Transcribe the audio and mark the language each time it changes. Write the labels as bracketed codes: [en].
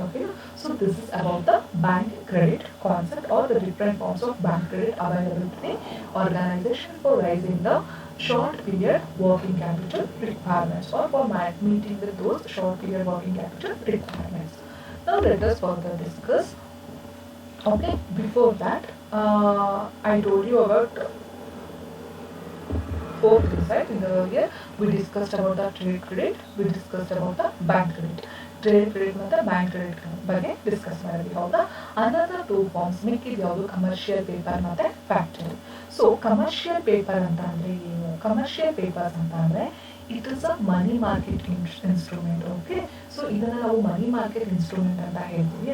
[en] Okay, so this is about the bank credit concept or the different forms of bank credit available to the organisation for raising the short period working capital requirements or for meeting with those short period working capital requirements. Now let us further discuss. Okay, before that I told you about four things, right? In the earlier we discussed about the trade credit, we discussed about the bank credit. [kn] Trade credit ಮತ್ತು bank credit ಬಗ್ಗೆ discuss ಮಾಡಿದ್ವಿ. ಹೌದಾ? [en] another two forms [kn] ಮಿಕ್ಕಿದ್ ಯಾವುದು, commercial paper ಮತ್ತೆ factory. So commercial paper ಅಂತ ಅಂದ್ರೆ ಏನು? Commercial papers ಅಂತ ಅಂದ್ರೆ [en] It is a money market instrument. [kn] Okay, so ಇದನ್ನ ನಾವು ಮನಿ ಮಾರ್ಕೆಟ್ ಇನ್ಸ್ಟ್ರೂಮೆಂಟ್ ಅಂತ ಹೇಳ್ತೀವಿ.